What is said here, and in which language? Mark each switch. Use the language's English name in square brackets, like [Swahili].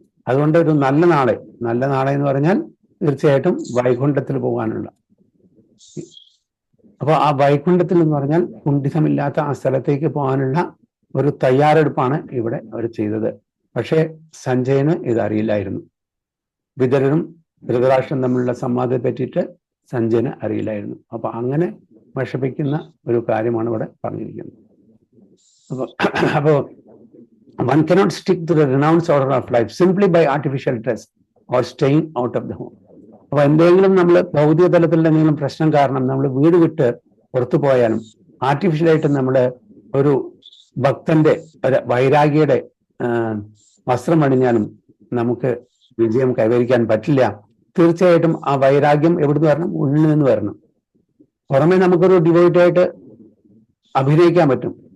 [Malayalam] അതുകൊണ്ട് ഒരു നല്ല നാളെ എന്ന് പറഞ്ഞാൽ തീർച്ചയായിട്ടും വൈകുണ്ഠത്തിൽ പോകാനുള്ള, അപ്പൊ ആ വൈകുണ്ഠത്തിൽ എന്ന് പറഞ്ഞാൽ കുണ്ഠിതമില്ലാത്ത ആ സ്ഥലത്തേക്ക് പോകാനുള്ള ഒരു തയ്യാറെടുപ്പാണ് ഇവിടെ അവർ ചെയ്തത്. പക്ഷേ സഞ്ജയന് ഇതറിയില്ലായിരുന്നു. വിതുരനും ധൃതരാഷ്ട്രം തമ്മിലുള്ള സംവാദത്തെ പറ്റിയിട്ട് സഞ്ജയന് അറിയില്ലായിരുന്നു. അപ്പൊ അങ്ങനെ വിഷമിക്കുന്ന ഒരു കാര്യമാണ് ഇവിടെ പറഞ്ഞിരിക്കുന്നത്. [English] അപ്പോ one cannot stick to the renounced order of life simply by artificial dress or staying out of the home. [Malayalam] അപ്പൊ എന്തെങ്കിലും നമ്മൾ ഭൗതിക തലത്തിൽ എന്തെങ്കിലും പ്രശ്നം കാരണം നമ്മൾ വീട് വിട്ട് പുറത്തു പോയാലും ആർട്ടിഫിഷ്യലായിട്ട് നമ്മുടെ ഒരു ഭക്തന്റെ ഒരു വൈരാഗിയുടെ വസ്ത്രം അണിഞ്ഞാലും നമുക്ക് വിജയം കൈവരിക്കാൻ പറ്റില്ല. തീർച്ചയായിട്ടും ആ വൈരാഗ്യം എവിടുന്ന് വരണം? ഉള്ളിൽ നിന്ന് വരണം. പുറമെ നമുക്കൊരു ഡിവോയിറ്റായിട്ട് അഭിനയിക്കാൻ പറ്റും.